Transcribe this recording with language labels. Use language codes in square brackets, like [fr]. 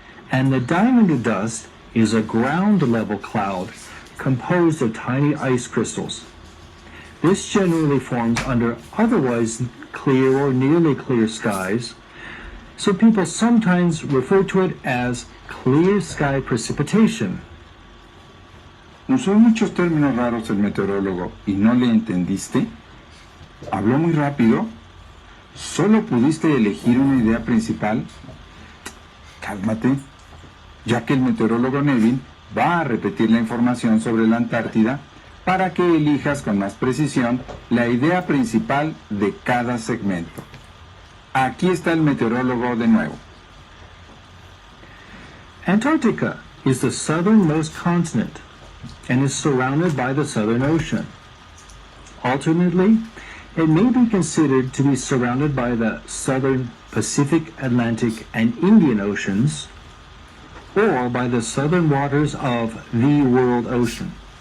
[en] And the diamond dust is a ground-level cloud composed of tiny ice crystals. This generally forms under otherwise clear or nearly clear skies, so people sometimes refer to it as clear sky precipitation. [es] Usó muchos términos raros el meteorólogo y no le entendiste. ¿Habló muy rápido? ¿Solo pudiste elegir una idea principal? Cálmate, ya que el meteorólogo Nevin va a repetir la información sobre la Antártida para que elijas con más precisión la idea principal de cada segmento. Aquí está el meteorólogo de nuevo. [en] Antarctica is the southernmost continent and is surrounded by the Southern Ocean. Alternately, it may be considered to be surrounded by the Southern Pacific, Atlantic, and Indian Oceans, or by the southern waters of the World Ocean.